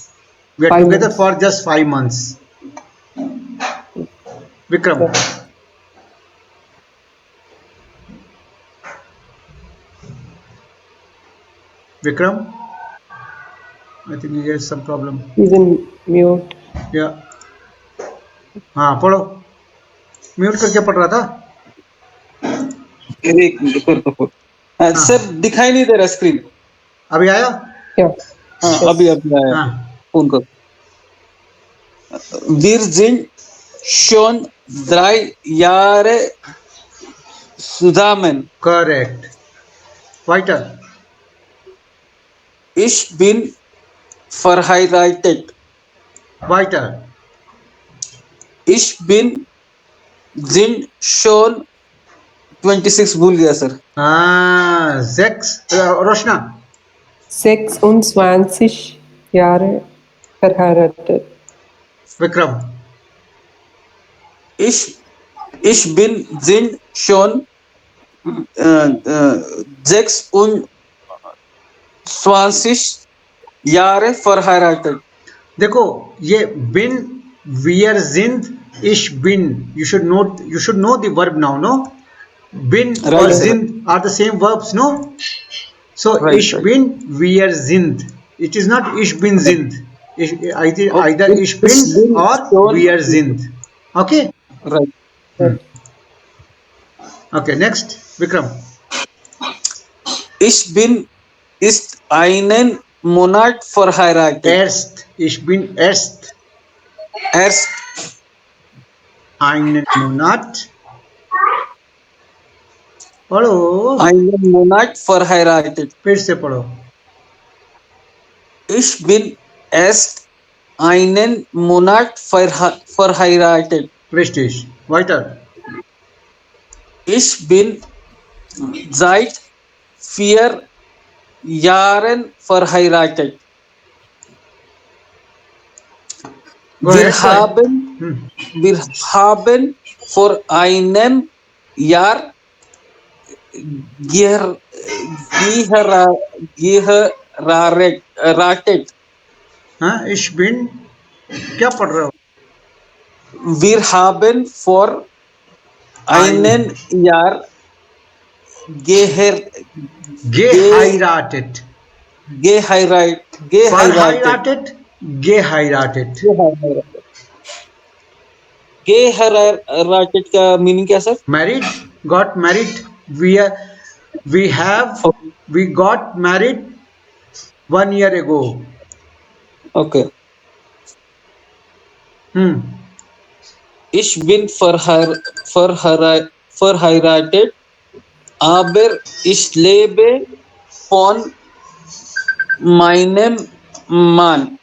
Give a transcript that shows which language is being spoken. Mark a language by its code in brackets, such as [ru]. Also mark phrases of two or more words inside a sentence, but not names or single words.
[en] We are together for just 5 months. Vikram. Yeah. Vikram? I think he has some problem. He's in mute. Yeah. [hi] हाँ पढ़ो. म्यूट करके पढ़ रहा था. एक मिनट. सर दिखाई नहीं दे रहा स्क्रीन. अभी आया? हाँ अभी आया. फोन कर. [de] Wir sind schon 3 Jahre zusammen. [en] Correct. [de] Weiter. Ich bin verheiratet. Weiter. Ich bin sind schon 26 [hi] भूल गया सर. [de] 6. Roshna. 26 Jahre verheiratet. Vikram. Ich bin sind schon 26 Jahre verheiratet. [hi] देखो ये [de] bin wir sind ich bin [en] you should know the verb now, no? Bin Right, or sir. sind are the same verbs, no? So Right, ich right. [de] bin wir sind, [en] it is not [de] ich bin sind. [en] Either [de] ich bin [en] or [de] wir sind. [en] Okay, Right. okay, next Vikram. [de] Ich bin ist einen Monat verheiratet. Ich bin erst Erst einen Monat, पढ़ो, einen Monat verheiratet. [hi] फिर से पढ़ो. [de] Ich bin erst einen Monat verheiratet. Richtig. Weiter. Ich bin seit 4 Jahren verheiratet. [en] Go [de] Wir [en] ahead, go ahead. [de] haben vor einem Jahr geheiratet. [hi] हाँ, [de] ich bin [hi] क्या पढ़ रहे हो? [de] Wir haben vor einem Jahr geheiratet. [hi] geheiratet. Geheiratet का मीनिंग क्या सर? [en] Married, got married. We got married 1 year ago. Okay. [de] Ich bin verheiratet, aber ich lebe von meinem Mann.